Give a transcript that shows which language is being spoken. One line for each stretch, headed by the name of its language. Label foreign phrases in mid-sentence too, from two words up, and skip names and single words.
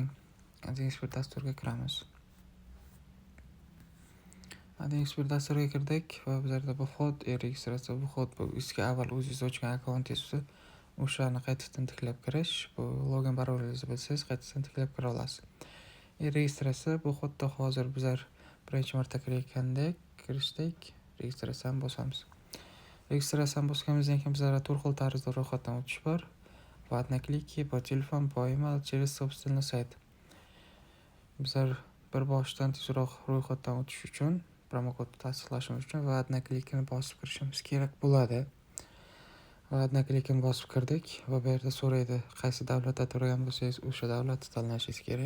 Uzbek: AdExpert dasturiga kiramiz. AdExpert dasturiga kirdik va bu yerda bu vxod, registratsiya, bu vxod bu eski avval o'zingiz ochgan akkauntingiz bo'lsa, o'shani qaytadan tiklab kirish. Bu login parolingizni bilsangiz, qaytadan tiklab kira olasiz. Registratsiya bu vxodda hozir bizlar birinchi marta kirishdik. Registratsiyani bosamiz. Registratsiyani bosganimizdan keyin bizlarda to'rt xil tarzda ro'yxatdan o'tish bor.
Russian: По одноклике, по телефону, по email, через собственный сайt.
Uzbek: Bizlar bir boshdan tezroq ro'yxatdan o'tish uchun, promokodni tasdiqlashimiz uchun va однокликini bosib kirishimiz kerak bo'ladi. Va однокликini bosib kirdik va bu yerda so'raydi, qaysi davlatda turgan bo'lsangiz, o'sha davlatni tanlashingiz kerak.